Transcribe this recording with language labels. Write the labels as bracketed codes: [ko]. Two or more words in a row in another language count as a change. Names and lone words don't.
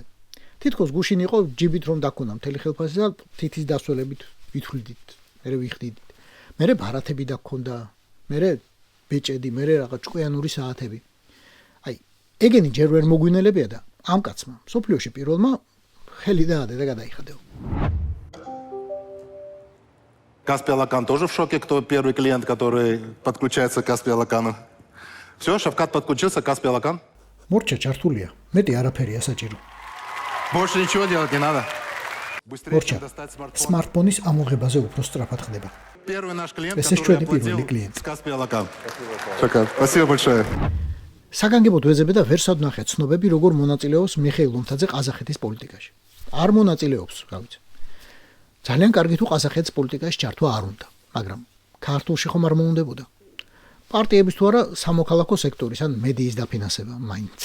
[ka] თითქოს გუშინ იყო ჯიბით რომ დაქონა მთელი ხელფასი და თითის დასველებით ვითვლიდით, მერე ვიხდიდით. მერე ბარათები დაქონდა, მერე ბეჭედი, მერე რაღაც ჭკვიანური საათები. ეგენი ჯერ ვერ მოგვინელებია და ამ კაცმა სოფლიოში პირველმა ხელი დაადე და გადაიხადეო. [ru] Каспиалакан тоже в шоке, кто первый клиент, который подключается к Каспиалакану. Все, Шавкат подключился к Каспиалакан. [ka] მორჩა ჩართულია. მეტი არაფერია საჭირო. [ru] Больше ничего делать не надо. Быстрее [ka] მორჩა [ru] достать смартфон. [ka] სმარტფონის ამოღებაზე უფრო სწრაფად ხდება. [ru] Первый наш клиент, Это который что, оплатил первый клиент? с Каспиалакан. Шавкат, спасибо большое. [ka] საგანგებოდ ვეძებე და ვერ სადვნახე ცნობები როგორ მონაწილეობს მიხეილ ლომთაძე ყაზახეთის პოლიტიკაში. არ მონაწილეობს, რა ვიცი. ძალიან კარგი თუ ყაზახეთის პოლიტიკაში ჩართვა არ უნდა, მაგრამ ქართულში ხომ არ მოუნდებოდა. პარტიების თუ არა სამოქალაქო სექტორის ან მედიის დაფინანსება მაინც.